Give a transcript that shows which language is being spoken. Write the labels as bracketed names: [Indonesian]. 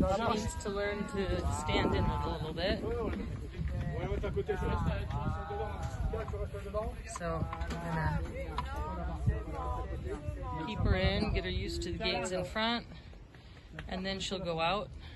[English] She needs to learn to stand in it a little bit. [French] On va mettre à côté. Tu restes devant. [English] So I'm gonna keep her in, get her used to the gates in front, and then she'll go out.